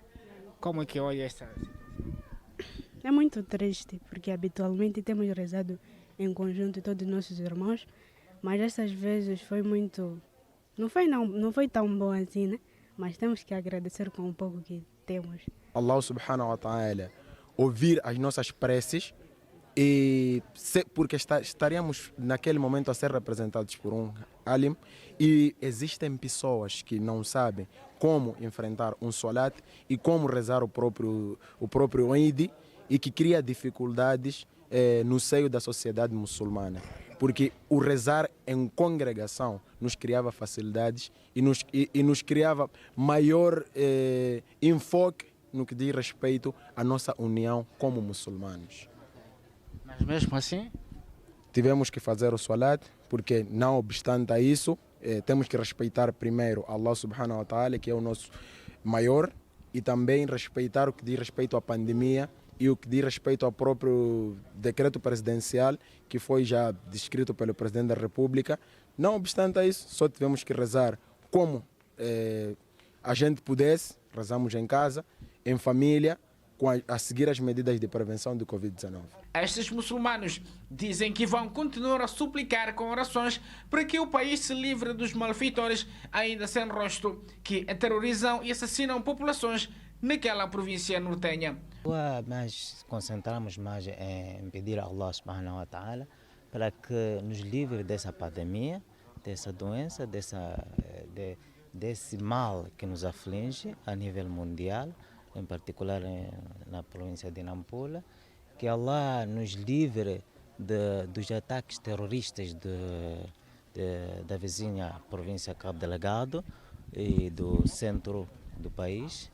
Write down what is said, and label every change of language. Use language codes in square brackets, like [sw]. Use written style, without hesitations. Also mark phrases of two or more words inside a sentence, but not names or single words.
[pt] Como é que olha esta situação? É muito triste, porque habitualmente temos rezado em conjunto todos os nossos irmãos, mas essas vezes foi muito... Não foi tão bom assim, né? Mas temos que agradecer com o pouco que temos. [ar] الله سبحانه وتعالى [pt] ouvir as nossas preces porque estaríamos naquele momento a ser representados por um alim, e existem pessoas que não sabem como enfrentar um solat e como rezar o próprio Eid, e que cria dificuldades no seio da sociedade muçulmana, porque o rezar em congregação nos criava facilidades e nos criava maior enfoque no que diz respeito à nossa união como muçulmanos. Mas mesmo assim, tivemos que fazer o salat, porque não obstante a isso, temos que respeitar primeiro [ar] الله سبحانه وتعالى, [pt] que é o nosso maior, e também respeitar o que diz respeito à pandemia e o que diz respeito ao próprio decreto presidencial, que foi já descrito pelo Presidente da República. Não obstante a isso, só tivemos que rezar como a gente pudesse, rezamos em casa, em família, a seguir as medidas de prevenção do Covid-19. estes muçulmanos dizem que vão continuar a suplicar com orações para que o país se livre dos malfeitores ainda sem rosto que aterrorizam e assassinam populações naquela província nortenha. Nós concentramos mais em pedir a [ar] الله سبحانه وتعالى [pt] para que nos livre dessa pandemia, dessa doença, desse mal que nos aflige a nível mundial, em particular na província de Nampula, que Allah nos livre dos ataques terroristas de da vizinha província Cabo Delgado e do centro do país.